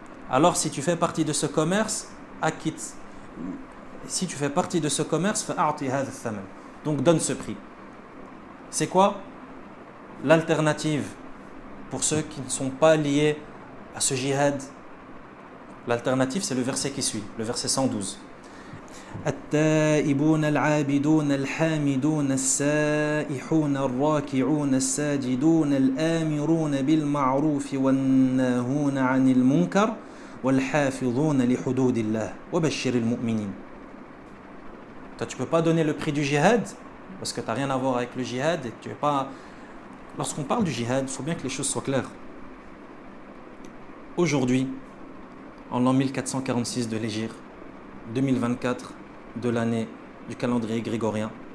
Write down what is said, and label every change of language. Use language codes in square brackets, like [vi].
[fr] Alors si tu fais partie de ce commerce, acquitte. Si tu fais partie de ce commerce, donc donne ce prix. C'est quoi l'alternative pour ceux qui ne sont pas liés à ce jihad? L'alternative, c'est le verset qui suit, le verset 112. [ar] التائبون العابدون الحامدون السائحون الراكعون الساجدون الآمرون بالمعروف والناهون عن المنكر والحافظون لحدود الله وبشر المؤمنين. [fr] Toi, tu ne peux pas donner le prix du jihad parce que tu n'as rien à voir avec le jihad. Et tu es pas... Lorsqu'on parle du jihad, il faut bien que les choses soient claires. aujourd'hui, en l'an 1446 de l'Hégire, 2024 de l'année du calendrier grégorien.